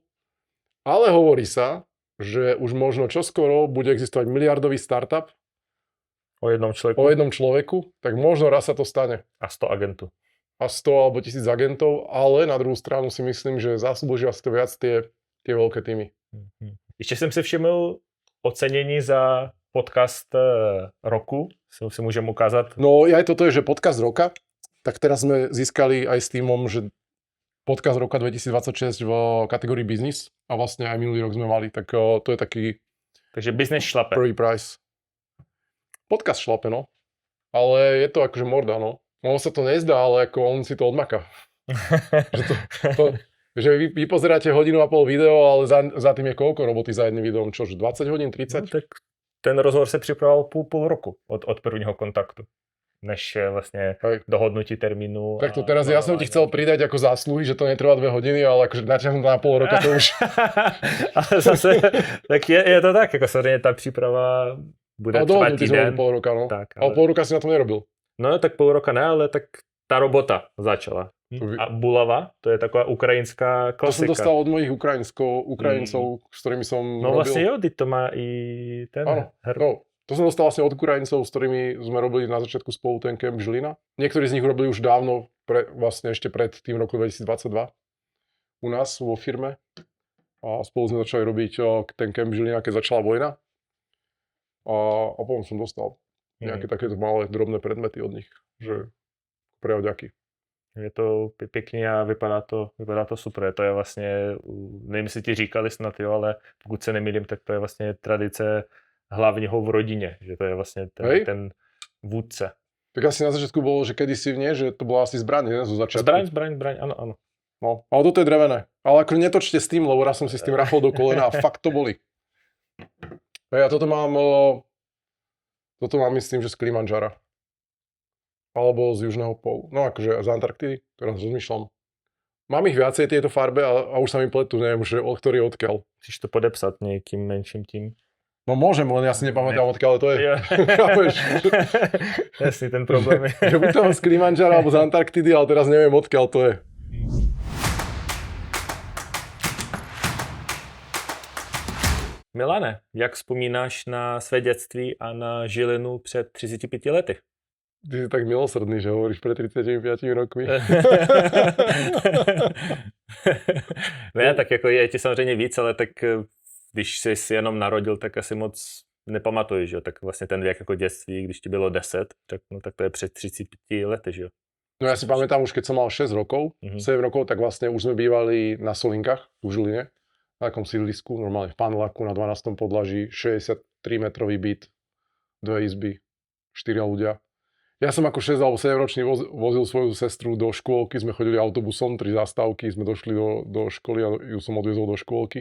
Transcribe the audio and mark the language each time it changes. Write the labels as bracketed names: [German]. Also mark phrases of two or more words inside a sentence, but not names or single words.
[Slovak] Ale hovorí sa, že už možno čoskoro bude existovať miliardový startup o jednom človeku, tak možno raz sa to stane. [Czech] A 100 agentů. [Slovak] A 100 alebo 1000 agentov, ale [Czech] na druhou stranu [Slovak] si myslím, že zaslúžia si to viac tie veľké týmy. [Czech] Ještě jsem si všiml ocenění za podcast roku, si můžeme ukázat. [Slovak] No aj toto je, že podcast roka, tak teraz sme získali aj s týmom, že podcast roka 2026 v kategórii business a vlastne aj minulý rok sme mali, tak to je taký... [Czech] Takže business šlape. [Slovak] Prvý prize. Podcast šlape, no. Ale je to akože morda, no. Ono sa to nezdá, ale ako on si to odmaká. že vy pozeráte 1,5 hodiny video, ale za tým je koľko roboty za jedným videom? Čož, 20 hodín, 30? No, [Czech] tak ten rozhovor se připravoval půl roku od prvního kontaktu, než vlastně dohodnutí termínu. [Slovak] Tak to teraz ja som ti chcel pridať ako zásluhy, že to netrvá 2 hodiny, ale akože natiahnuť na pol roka to už... [Czech] Ale zase, tak je to tak, jako samozřejmě ta příprava bude třeba týden. [Slovak] Pol roka, no. Tak, ale pol roka si na to nerobil. [Czech] No tak půl roka ne, ale tak ta robota začala. A bulava, to je taková ukrajinská klasika. [Slovak] To som dostal od mojich Ukrajincov, s ktorými som no robil. [Czech] vlastne jo, to má i ten herb. [Slovak] No, to som dostal vlastne od Ukrajincov, s ktorými sme robili na začiatku spolu ten kemp Žilina. Niektorí z nich robili už dávno, vlastne ešte pred tým roku 2022 u nás vo firme. A spolu sme začali robiť ten kemp Žilina, keď začala vojna. A potom som dostal nejaké takéto malé drobné predmety od nich, že prejavďaky. [Czech] Je to pěkně a vypadá to super. To je vlastně, nevím, jestli ti říkali snad, jo, ale pokud se nemýlím, tak to je vlastně tradice hlavního v rodině, že to je vlastně ten vůdce. [Slovak] Tak asi na začiatku bolo, že kedysi nie, že to bola asi zbraň, ne? Zo začiatku. Zbraň, áno. No, ale toto je drevené. Ale ako netočte s tým, lebo raz som si s tým rafol do kolena a fakt to boli. Ja toto mám myslím, že z Kilimanjara. Alebo z južného pólu. No akože z Antarktidy, teraz rozmýšľam. Mám ich viacej tieto farbe a už sa mi pletu, neviem, že ktorý odkiaľ. [Czech] Chceš to podepsat nejakým menším tím? [Slovak] No môžem, len ja si nepamätám, odkiaľ to je. [Czech] Jasný, ten problém je. [Slovak] Že buď to z Kilimanjara alebo z Antarktidy, ale teraz neviem, odkiaľ to je. [Czech] Milane, jak vzpomínáš na své dětství a na Žilinu před 35 lety? [Slovak] Ty si tak milosrdný, že hovoríš pred 35 rokmi. [Czech] Ne, tak jako je ti samozřejmě víc, ale tak když jsi si jenom narodil, tak asi moc nepamatuješ, že jo? Tak vlastně ten věk jako dětství, když ti bylo 10, tak, no, tak to je před 35 lety, že jo? [Slovak] No ja si pamätám už, keď som mal 6 rokov, 7 rokov, tak vlastne už sme bývali na Solinkách, v Žiline, na takom sídlisku, normálne v paneláku na 12. podlaží, 63-metrový byt, 2 izby, 4 ľudia. Ja som ako 6 alebo 7 ročný vozil svoju sestru do škôlky, sme chodili autobusom, 3 zastávky, sme došli do školy a ju som odviezol do škôlky.